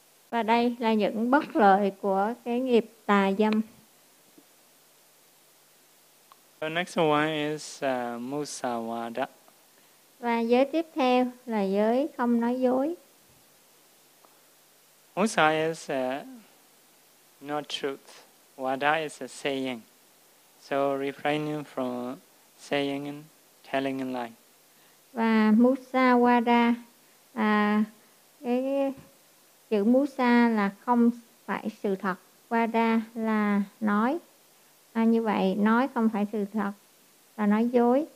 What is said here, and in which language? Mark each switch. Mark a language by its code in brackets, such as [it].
[vi] Và đây là những bất lợi của cái nghiệp tà dâm. [en] The next one is Musavada. [vi] Và giới tiếp theo là giới không nói dối. [en] Musa is not truth. Wada is a saying. So refraining from saying and telling a lie. [vi] Và Musa Wada, cái chữ Musa là không phải sự thật. Wada là nói. Như vậy, nói không phải sự thật là nói dối.